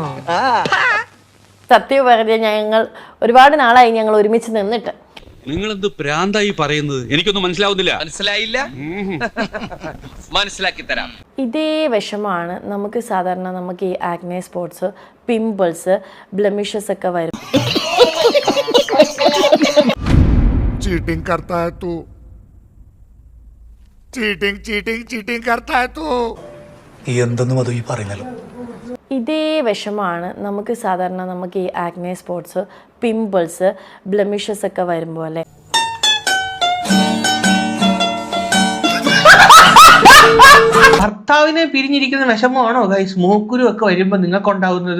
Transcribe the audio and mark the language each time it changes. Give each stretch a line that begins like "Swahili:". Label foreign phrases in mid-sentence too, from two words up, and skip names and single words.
Malayalam: സത്യം പറഞ്ഞാൽ ഞങ്ങൾ ഒരുപാട് നാളായി ഞങ്ങൾ ഒരുമിച്ച് നിന്നിട്ട്. നിങ്ങൾ എന്ത് പ്രാന്തായി പറയുന്നത്? എനിക്കൊന്നും മനസ്സിലാവുന്നില്ല. മനസ്സിലായില്ല? മനസ്സിലാക്കി തരാം. ഇതേ വിഷമാണ് നമുക്ക് സാധാരണ ഈ
English: acne spots,
Malayalam: പിമ്പിൾസ്, ബ്ലെമിഷസ് ഒക്കെ വരും.
Hindi: चीटिंग करता है तू, चीटिंग करता है तू.
Malayalam: എന്തെന്നും അത് ഈ പറയുന്നല്ലോ. ഇതേ വിഷമാണ് നമുക്ക് സാധാരണ ഈ
English: acne spots,
Malayalam: പിമ്പിൾസ്, ബ്ലെമിഷസ് ഒക്കെ വരുമ്പോൾ അല്ലേ. ഭർത്താവിനെ പിരിഞ്ഞിരിക്കുന്ന വിഷമമാണോ ഗൈസ് മൂക്കുരു ഒക്കെ വരുമ്പോ നിങ്ങൾക്ക് ഉണ്ടാവുന്നത്?